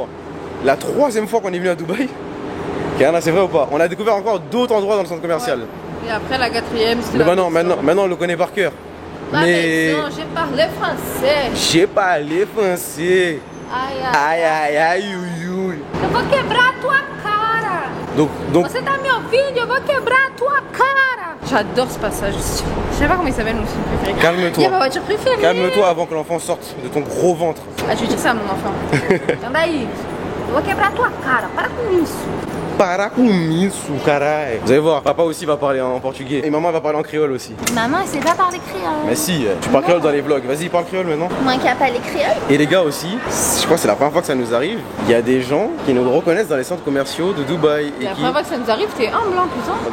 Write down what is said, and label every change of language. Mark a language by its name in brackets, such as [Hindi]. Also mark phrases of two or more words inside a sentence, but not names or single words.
[French] La troisième fois qu'on est venu à Dubaï, Kayana, c'est vrai ou pas? On a découvert encore d'autres endroits dans le centre commercial. Ouais. Et après la quatrième, c'était maintenant on le connaît par cœur. Non, j'ai parlé français. J'ai parlé français. Aïe, Aïe, aïe, ouïouï. [Portuguese] eu vou quebrar a tua cara. [French] Donc, [Portuguese] Você tá me ouvindo? Eu vou quebrar a tua cara. [French] J'adore ce passage. Je sais pas comment il s'appelle mon film préféré. Calme-toi. Il y a ma voiture préférée. Calme-toi avant que l'enfant sorte de ton gros ventre. Ah, je vais dire ça à mon enfant. [Portuguese] Anda aí. Eu vou quebrar a tua cara. Para com isso. Para com isso, caralho. [French] Vous allez voir, papa aussi va parler en portugais et maman va parler en créole aussi. Maman, elle sait pas parler créole. Mais si, tu parles créole dans les vlogs. Vas-y, parle créole maintenant. Moi qui a parlé créole. Et les gars aussi, je crois que c'est la première fois que ça nous arrive. Il y a des gens qui nous reconnaissent dans les centres commerciaux de Dubaï. La première fois que ça nous arrive, t'es humble en plus, hein.